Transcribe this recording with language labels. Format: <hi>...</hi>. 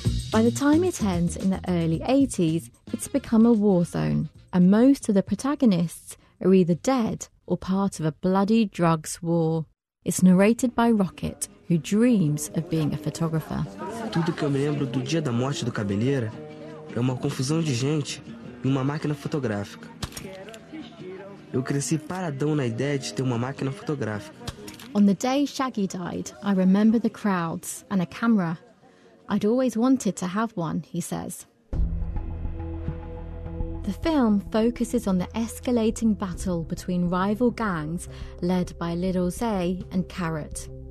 <en>By the time it ends in the early 80s, it's become a war zone, and most of the protagonists are either dead or part of a bloody drugs war. It's narrated by Rocket, who dreams of being a photographer.</en> <pt>Tudo que eu me lembro do dia da morte do Cabeleira é uma confusão de gente e uma máquina fotográfica. Eu cresci paradão na ideia de ter uma máquina fotográfica.</pt> <en>On the day Shaggy died, I remember the crowds and a camera. I'd always wanted to have one, he says. The film focuses on the escalating battle between rival gangs led by Little Zay and Carrot.</en>